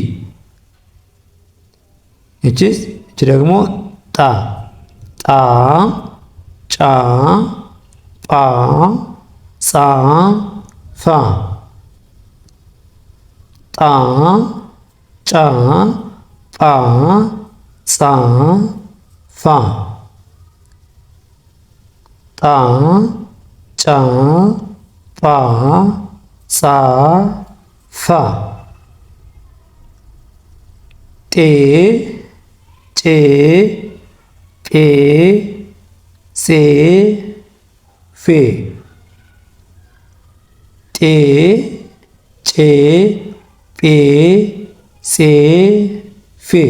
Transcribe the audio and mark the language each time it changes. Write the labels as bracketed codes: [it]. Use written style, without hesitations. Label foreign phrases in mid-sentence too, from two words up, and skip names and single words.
[am] እቺ ደግሞ ጣ ጣ ጫ ጳ ጻ ፋ ጣ ጫ ጳ ጻ ፋ ጣ ጫ ጳ ጻ ፋ ጤ ጬ ጴ ጼ ፌ ጬ ጴ ፄ ፌ